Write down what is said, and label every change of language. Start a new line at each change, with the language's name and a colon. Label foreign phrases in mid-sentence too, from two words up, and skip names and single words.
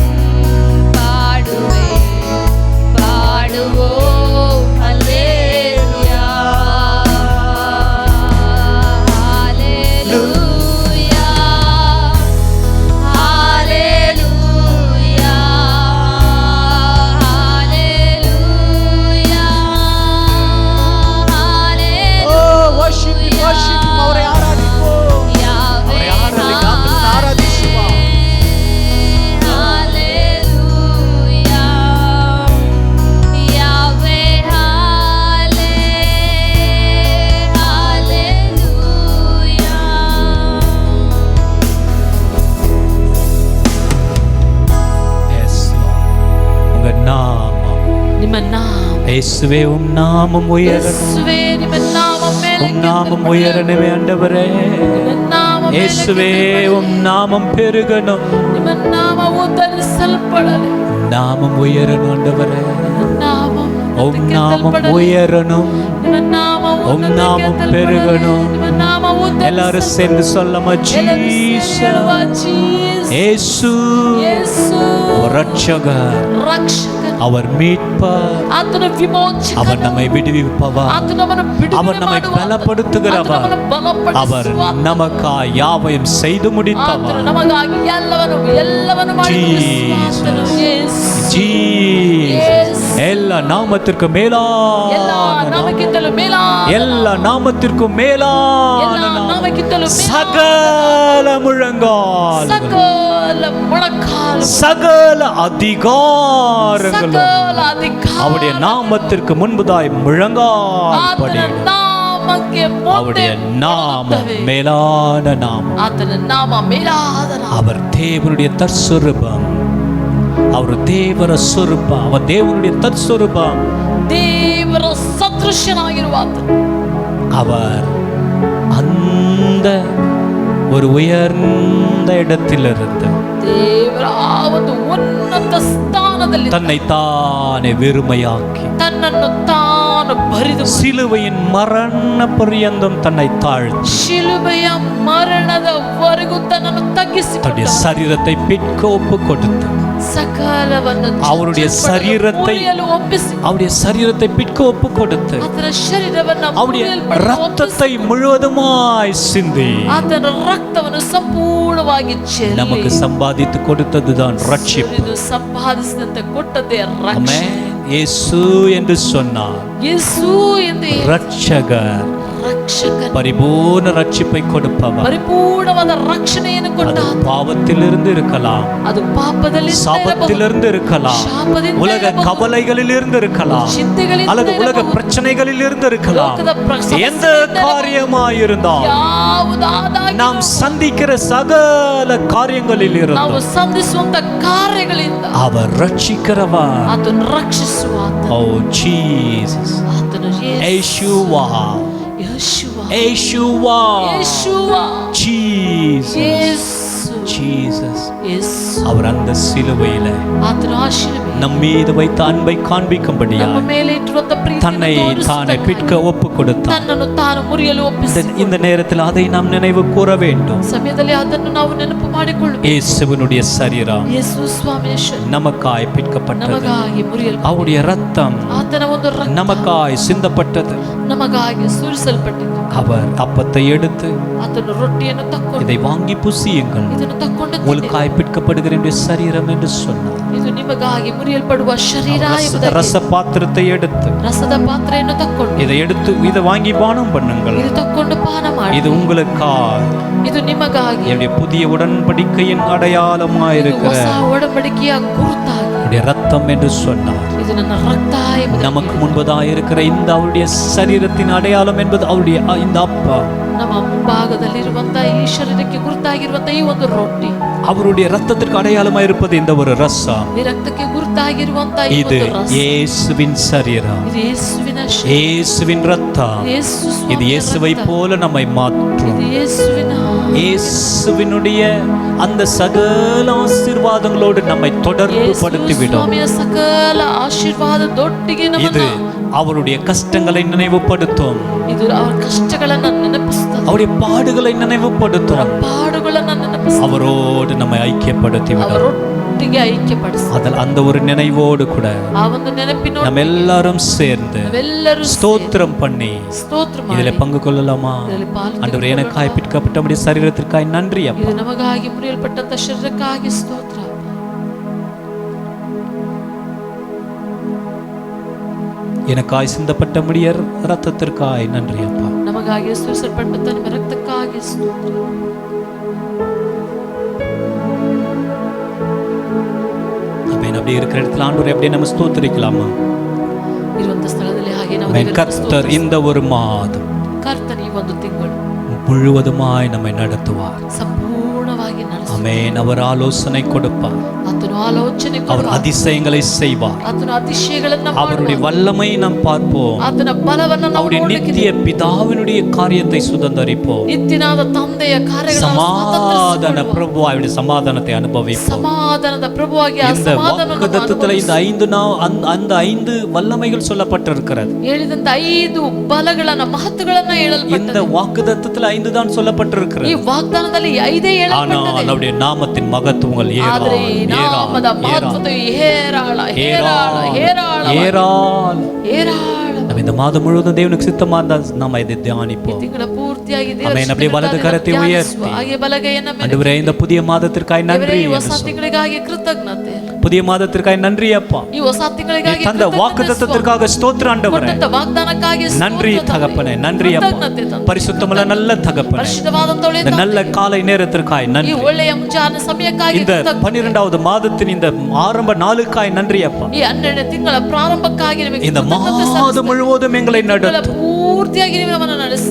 Tamil: பாடுவேன் பாடுவோம் அல்லேலூயா. ஹalleluya ஹalleluya ஹalleluya
English: Oh, worship him, worship him.
Tamil: அவரை ஆராதிப்போம். அவரை ஆராதிக்க ஆத்துமன் ஆராதிச்சுவா. ஹalleluya யாவே ஹalleluya.
English: Yes, Lord.
Tamil: உங்க நாமம்
Kannada: ನಿಮ್ಮ ನಾಮ
Tamil: இயேசுவே உம் நாமம் உயரணும்.
Kannada: ಯೇಸುವೆ ನಿಮ್ಮ ನಾಮ ಮೇಲೆ
Tamil: உம் நாமம் உயரணுமே ஆண்டவரே.
Kannada: ನಿಮ್ಮ ನಾಮ ಮೇಲೆ
Tamil: இயேசுவே உம் நாமம் பெருகணும்.
Kannada: ನಿಮ್ಮ ನಾಮ ಉದ್ಧರಿಸಲ್ಪಡಲಿ.
Tamil: நாமம் உயரணும் ஆண்டவரே.
Kannada: ನಾಮ
Tamil: உம் நாமம் உயரணும்.
Kannada: ನಿಮ್ಮ ನಾಮ
Tamil: உம் நாமம் பெருகணும்.
Kannada: ನಿಮ್ಮ ನಾಮ
Tamil: எல்லாரும் சேர்ந்து சொல்லமா? ஜீசஸ். இயேசு
Kannada: ಯೇಸು
Tamil: ரட்சகர்.
Kannada: ರಕ್ಷಕ
Tamil: அவர் மீட்பர்.
Kannada: ಆತನ ವಿಮೋಚಕ
Tamil: அவர் நம்மை விடுவிப்பவர்.
Kannada: ಆತ ನಮ್ಮನ್ನು ಬಿಡುಗಡೆ
Tamil: அவர் நம்மை
Kannada: ಮಾಡುವ
Tamil: பலப்படுத்துகிறவர்.
Kannada: ಆತ ನಮ್ಮನ್ನು ಬಲಪಡಿಸುವ
Tamil: அவர் நமக்காய் யாவையும் செய்து
Kannada: ಆತನು
Tamil: முடித்தவர்.
Kannada: ನಮಗಾಗಿ ಎಲ್ಲವನ್ನು ಮಾಡಿ ಮುಗಿಸುವಾತನು. ಯೇಸು.
Tamil: ஜீசஸ். எல்லா நாமத்திற்கும் மேலான
Kannada: ಎಲ್ಲ ನಾಮಕ್ಕಿಂತಲೂ ಮೇಲಾದ
Tamil: எல்லா நாமத்திற்கும்
Kannada: ಎಲ್ಲ
Tamil: மேலான நாமம்.
Kannada: ನಾಮಕ್ಕಿಂತಲೂ
Tamil: சகல முழங்கால்,
Kannada: ಸಕಲ ಮೊಳಕಾಲು
Tamil: சகல அதிகாரங்களும்
Kannada: ಸಕಲ ಅಧಿಕಾರ
Tamil: அவருடைய நாமத்திற்கு முன்பதாய் முழங்கால்
Kannada: ಆತನ
Tamil: படியிடும்.
Kannada: ನಾಮಕ್ಕೆ ಮುಂದೆ
Tamil: அவருடைய நாமம்
Kannada: ಬರುತ್ತವೆ.
Tamil: மேலான நாமம்.
Kannada: ಆತನ ನಾಮ ಮೇಲಾದ ನಾಮ.
Tamil: அவர் தேவனுடைய தற்சுரூபம். அவர்
Kannada: ದೇವರ ಸ್ವರೂಪ.
Tamil: அவர் தேவனுடைய தற்சுரூபம்.
Kannada: ದೇವರ ಸದೃಶ್ಯನಾಗಿರುವ ಆತನು.
Tamil: அவர் அந்த ஒரு உயர்ந்த இடத்திலிருந்து
Kannada: ದೇವರ ಆ ಒಂದು ಉನ್ನತ ಸ್ಥಾನದಲ್ಲಿ
Tamil: தன்னை தானே வெறுமையாக்கி
Kannada: ತನ್ನನ್ನು ತಾನು ಬರಿದು
Tamil: சிலுவையின் மரண பரியந்தம் தன்னை தாழ்த்தி
Kannada: ಶಿಲುಬೆಯ ಮರಣದವರೆಗೂ ತನ್ನನ್ನು ತಗ್ಗಿಸಿ
Tamil: தன்னுடைய சரீரத்தை பிற்க ஒப்பு கொடுத்து
Kannada: ಸಕಲವನ್ನು
Tamil: அவருடைய சரீரத்தை
Kannada: ಒಪ್ಪಿಸಿ
Tamil: அவருடைய சரீரத்தை பிற்க ஒப்பு கொடுத்து
Kannada: ಆತನ ಶರೀರವನ್ನು
Tamil: அவருடைய ரத்தத்தை முழுவதுமாய் சிந்தி
Kannada: ಆತನ ರಕ್ತವನ್ನು ಸಂಪೂರ್ಣವಾಗಿ ಚೆಲ್ಲಿ
Tamil: நமக்கு சம்பாதித்து கொடுத்ததுதான் ரட்சிப்பு.
Kannada: ಇದು ಸಂಪಾದಿಸಿದಂತೆ ಕೊಟ್ಟದ್ದೇ ರಕ್ಷಣೆ.
Tamil: ஆமென். இயேசு என்று சொன்னார்
Kannada: ಯೇಸು ಎಂದು
Tamil: ரட்சகர்,
Kannada: ರಕ್ಷಕನು,
Tamil: பரிபூர்ண ரட்சிப்பை கொடுப்பவர்.
Kannada: ಪರಿಪೂರ್ಣವಾದ ರಕ್ಷಣೆಯನ್ನು ಕೊಟ್ಟ
Tamil: அது பாவத்திலிருந்து இருக்கலாம்,
Kannada: ಅದು ಪಾಪದಲ್ಲಿ
Tamil: சாபத்திலிருந்து இருக்கலாம்,
Kannada: ಶಾಪದಿಂದ
Tamil: உலக
Kannada: ಇರಬಹುದು,
Tamil: கவலைகளில் இருந்து இருக்கலாம்,
Kannada: ಚಿಂತೆಗಳಿಂದ
Tamil: அல்லது உலக
Kannada: ಇರಬಹುದು,
Tamil: பிரச்சனைகளில் இருந்து இருக்கலாம்.
Kannada: ಲೋಕದ ಸಮಸ್ಯೆಯಿಂದ
Tamil: எந்த
Kannada: ಇರಬಹುದು,
Tamil: காரியமாயிருந்தால்
Kannada: ಯಾವುದಾದಾಗಿರಬಹುದು,
Tamil: நாம் சந்திக்கிற சகல காரியங்களில்
Kannada: ನಾವು
Tamil: இருந்து
Kannada: ಸಂಧಿಸುವಂತ ಕಾರ್ಯಗಳಿಂದ
Tamil: அவர் ரட்சிக்கிறவர்.
Kannada: ಆತನು ರಕ್ಷಿಸುವ
Tamil: ஓ ஜீசஸ்,
Kannada: ಆತನು ಯೇಸುವಾ, ಯೇಸುವ, ಯೇಸುವಾ, ಯೇಸುವ,
Tamil: ஜீசஸ்,
Kannada: ಯೇಸು,
Tamil: ஜீசஸ்.
Kannada: ಯೇಸು.
Tamil: அவர் அந்த சிலுவையில
Kannada: ಆತನ ಆ ಶಿಲುಬೆ
Tamil: நம் மீது வைத்த அன்பை காண்பிக்கும்படியா
Kannada: ನಮ್ಮ ಮೇಲೆ ಇಟ್ಟಿರುವಂತ
Tamil: தன்னை தானே பிற்க ஒப்பு கொடுத்தார்.
Kannada: ತನ್ನನ್ನು ತಾನು ಮುರಿಯಲು ಒಪ್ಪಿಸಿ
Tamil: இந்த நேரத்தில் அதை நாம் நினைவு கூற வேண்டும்.
Kannada: ಸಮಯದಲ್ಲಿ ಅದನ್ನು ನಾವು ನೆನಪು ಮಾಡಿಕೊಳ್ಳಬೇಕು.
Tamil: இயேசுவினுடைய சரீரம்
Kannada: ಯೇಸು ಸ್ವಾಮಿಯ ಶರೀರ
Tamil: நமக்காய் பிற்கப்பட்டது,
Kannada: ನಮಗಾಗಿ ಮುರಿಯಲು,
Tamil: அவருடைய ரத்தம்
Kannada: ಆತನ ಒಂದು ರಕ್ತ
Tamil: நமக்காய் சிந்தப்பட்டது.
Kannada: ನಮಗಾಗಿ ಸುರಿಸಲ್ಪಟ್ಟಿತು.
Tamil: அவர் அப்பத்தை எடுத்து
Kannada: ಆತನು ರೊಟ್ಟಿಯನ್ನು ತಕ್ಕೊಂಡು
Tamil: இதை வாங்கி புசியுங்கள்,
Kannada: ಇದನ್ನು ತಕ್ಕೊಂಡು ತಿನ್ನಿರಿ.
Tamil: உங்களுக்காய் பிற்கப்படுகிற என்னுடைய சரீரம் என்று சொன்னார்.
Kannada: ಇದು ನಿಮಗಾಗಿ ಮುರಿಯಲ್ಪಡುವ ಶರೀರ ಎಂಬುದಾಗಿ
Tamil: ரச பாத்திரத்தை எடுத்து
Kannada: ರಸದ ಪಾತ್ರೆಯನ್ನು ತಕ್ಕೊಂಡು
Tamil: இதை எடுத்து இதை வாங்கி பானம் பண்ணுங்கள்,
Kannada: ಇದು ತಕ್ಕೊಂಡು ಪಾನ ಮಾಡಿ,
Tamil: இது உங்களுக்காய்
Kannada: ಇದು ನಿಮಗಾಗಿ
Tamil: என்னுடைய புதிய உடன்படிக்கையின் அடையாளமாயிருக்கிற
Kannada: ಹೊಸ ಒಡಂಬಡಿಕೆಯ ಗುರುತಾಗಿ
Tamil: என்னுடைய ரத்தம் என்று சொன்னார்.
Kannada: ಇದು ನನ್ನ ರಕ್ತ ಎಂಬುದಾಗಿ
Tamil: நமக்கு முன்பதாக இருக்கிற இந்த அவருடைய சரீரத்தின் அடையாளம் என்பது அவருடைய இந்த அப்பா,
Kannada: ನಮ್ಮ ಮುಂಭಾಗದಲ್ಲಿರುವಂತಹ ಈ ಶರೀರಕ್ಕೆ ಗುರುತಾಗಿರುವಂತಹ ಈ ಒಂದು ರೊಟ್ಟಿ,
Tamil: அவருடைய ரத்தத்திற்கு அடையாளமாக இருப்பது இந்த ஒரு ரசம்.
Kannada: ಈ ರಕ್ತಕ್ಕೆ ಗುರುತಾಗಿರುವಂತಹ ಈ
Tamil: இது
Kannada: ಒಂದು ರಸ,
Tamil: இயேசுவின் சரீரம்,
Kannada: ಇದು ಯೇಸುವಿನ ಶರೀರ,
Tamil: இயேசுவின் ரத்தம்.
Kannada: ಯೇಸು
Tamil: இது
Kannada: ಸ್ವಾಮಿಯ
Tamil: இயேசுவை
Kannada: ರಕ್ತ.
Tamil: போல நம்மை மாற்றும்.
Kannada: ಇದು ಯೇಸುವಿನ
Tamil: இயேசுவினுடைய அந்த சகல ஆசீர்வாதங்களோடு நம்மை தொடர்பு
Kannada: ಯೇಸು
Tamil: படுத்திவிடும்.
Kannada: ಸ್ವಾಮಿಯ ಸಕಲ ಆಶೀರ್ವಾದದೊಟ್ಟಿಗೆ
Tamil: இது
Kannada: ನಮ್ಮನ್ನು,
Tamil: அவருடைய கஷ்டங்களை நினைவுபடுத்தும்,
Kannada: ಇದು ಅವರ ಕಷ್ಟಗಳನ್ನ ನೆನಪಿಸ್ತದೆ,
Tamil: அவருடைய பாடுகளை
Kannada: ಅವರ
Tamil: நினைவுபடுத்தும்,
Kannada: ಪಾಡುಗಳನ್ನ ನೆನಪಿಸ್ತದೆ,
Tamil: அவரோடு நம்மை ஐக்கியப்படுத்திவிடும்.
Kannada: ಅವರೊಟ್ಟಿಗೆ ಐಕ್ಯಪಡಿಸ್ತದೆ.
Tamil: அதில் அந்த ஒரு நினைவோடு கூட
Kannada: ಆ ಒಂದು ನೆನಪಿನೊಟ್ಟಿಗೆ
Tamil: நம்ம எல்லாரும் சேர்ந்து
Kannada: ನಾವೆಲ್ಲರೂ
Tamil: ஸ்தோத்திரம் பண்ணி
Kannada: ಸ್ತೋತ್ರ
Tamil: இதில்
Kannada: ಮಾಡಿ
Tamil: பங்கு கொள்ளலாமா?
Kannada: ಇದರಲ್ಲಿ ಪಾಲ್ಗೊಳ್ಳೋಣ.
Tamil: ஆண்டவரே, எனக்காய் பிற்கப்பட்டபடி சரீரத்திற்காய் நன்றி அப்பா.
Kannada: ಇದು ನಮಗಾಗಿ ಮುರಿಯಲ್ಪಟ್ಟಂತ ಶರೀರಕ್ಕಾಗಿ ಸ್ತೋತ್ರ.
Tamil: எனக்காய் சிந்தப்பட்ட முடிய ரத்தத்திற்காய் நன்றி அப்பா.
Kannada: ನಮಗಾಗಿ ಸುರಿಸಲ್ಪಟ್ಟಂತ ನಿಮ್ಮ ರಕ್ತಕ್ಕಾಗಿ ಸ್ತೋತ್ರ.
Tamil: அப்படி இருக்கிற இடத்துல ஆண்டவரே அப்படியே நம்ம ஸ்தோத்திரிக்கலாமா?
Kannada: ಇರುವಂತ ಸ್ಥಳದಲ್ಲಿ ಹಾಗೆ ನಾವು
Tamil: ஆமென்.
Kannada: ದೇವರನ್ನು
Tamil: கர்த்தர்
Kannada: ಸ್ತೋತ್ರಿಸಿ.
Tamil: இந்த ஒரு மாதம்
Kannada: ಕರ್ತನ ಈ ಒಂದು ತಿಂಗಳು
Tamil: முழுவதுமாய் நம்மை நடத்துவார்.
Kannada: ಸಂಪೂರ್ಣವಾಗಿ ನಡೆಸಿ.
Tamil: ஆமென். அவர் ஆலோசனை கொடுப்பார்,
Kannada: ಆತನು ಆಲೋಚನೆ
Tamil: அவர்
Kannada: ಕೊಡುವ,
Tamil: அதிசயங்களை செய்வார்,
Kannada: ಆತನ ಅತಿಶಯಗಳನ್ನ
Tamil: அவருடைய
Kannada: ಮಾಡುವ,
Tamil: வல்லமை நாம் பார்ப்போம்,
Kannada: ಆತನ ಬಲವನ್ನ ನಾವು
Tamil: அவருடைய
Kannada: ನೋಡಲಿಕ್ಕೆ,
Tamil: நித்திய பிதாவினுடைய காரியத்தை சுதந்தரிப்போம்.
Kannada: ನಿತ್ಯನಾದ ತಂದೆಯ ಕಾರ್ಯಗಳನ್ನು
Tamil: சமாதான
Kannada: ಸ್ವಾತಂತ್ರ್ಯಸಿಕೊಳ್ಳುವ,
Tamil: பிரபு அவருடைய சமாதானத்தை அனுபவிப்போம்.
Kannada: ಸಮಾಧಾನದ ಪ್ರಭುವಾಗಿ ಆ
Tamil: இந்த
Kannada: ಸಮಾಧಾನವನ್ನು
Tamil: வாக்குத்தத்தத்துல இந்த
Kannada: ಅನುಭವಿಸುವ.
Tamil: அந்த 5 வல்லமைகள் சொல்லப்பட்டிருக்கிறது.
Kannada: ಹೇಳಿದಂತ 5 ಬಲಗಳನ್ನ ಮಹತ್ವಗಳನ್ನ
Tamil: இந்த
Kannada: ಹೇಳಲ್ಪಟ್ಟது.
Tamil: வாக்குத்தத்தத்துல 5 தான்
Kannada: ಈ
Tamil: சொல்லப்பட்டிருக்கிறது.
Kannada: ವಾಗ್ದಾನದಲ್ಲಿ 5
Tamil: ஆனால்
Kannada: ಹೇಳಲ್ಪಟ್ಟது.
Tamil: அவருடைய நாமத்தின் மகத்துவங்கள்
Kannada: ಆದ್ರೆ ಈ ನಾಮದ ಮಹತ್ವತೆ ಹೇರಾಳ ಹೇರಾಳ ಹೇರಾಳ
Tamil: ஏராளம்.
Kannada: ಹೇರಾಳ.
Tamil: நம்ம இந்த மாதம் முழுவதும் தேவனுக்கு சித்தமா இருந்தால் நாம இதை
Kannada: ಈ
Tamil: தியானிப்போம்.
Kannada: ತಿಂಗಳ ಪೂರ್ತಿಯಾಗಿ ದೇವರ ಆಮೆನ್.
Tamil: அப்படியே வலது
Kannada: ಚಿತ್ತವನ್ನು
Tamil: கரத்தை
Kannada: ಧ್ಯಾನಿಸುವ.
Tamil: உயர்த்தி,
Kannada: ಹಾಗೆ ಬಲಗೈಯನ್ನು ಮೇಲೆ
Tamil: ஆண்டவரே இந்த புதிய மாதத்திற்காய்
Kannada: ದೇವರೇ,
Tamil: நன்றி
Kannada: ಈ
Tamil: என்று
Kannada: ಹೊಸ
Tamil: சொல்லு.
Kannada: ತಿಂಗಳಿಗಾಗಿ ಕೃತಜ್ಞತೆ,
Tamil: புதிய மாதத்திற்காய் நன்றி அப்பா.
Kannada: ಈ ಹೊಸ ತಿಂಗಳಿಗಾಗಿ
Tamil: தந்த வாக்குத்தத்தத்திற்காக ஸ்தோத்திரம் ஆண்டவரே.
Kannada: ಕೊಟ್ಟಂತ ವಾಗ್ದಾನಕ್ಕಾಗಿ
Tamil: நன்றி
Kannada: ಸ್ತೋತ್ರ ತಂದೆ.
Tamil: தகப்பனே, நன்றி அப்பா.
Kannada: ಕೃತಜ್ಞತೆ ತಂದೆ.
Tamil: பரிசுத்தமுள்ள நல்ல தகப்பனே,
Kannada: ಪರಿಶುದ್ಧವಾದಂತ ಒಳ್ಳೆಯ
Tamil: இந்த
Kannada: ತಂದೆ.
Tamil: நல்ல காலை நேரத்திற்காய்
Kannada: ಈ
Tamil: நன்றி.
Kannada: ಒಳ್ಳೆಯ ಮುಂಜಾನೆ ಸಮಯಕ್ಕಾಗಿ
Tamil: இந்த 12வது மாதத்தின் இந்த ஆரம்ப நாளுக்காய் நன்றி அப்பா.
Kannada: ಈ 12ನೇ ತಿಂಗಳ ಪ್ರಾರಂಭಕ್ಕಾಗಿ ನಿಮಗೆ
Tamil: இந்த மாதம் முழுவதும் எங்களை நடத்தும்.
Kannada: ಪೂರ್ತಿಯಾಗಿ ನೀವು ನಮ್ಮನ್ನು ನಡೆಸಿ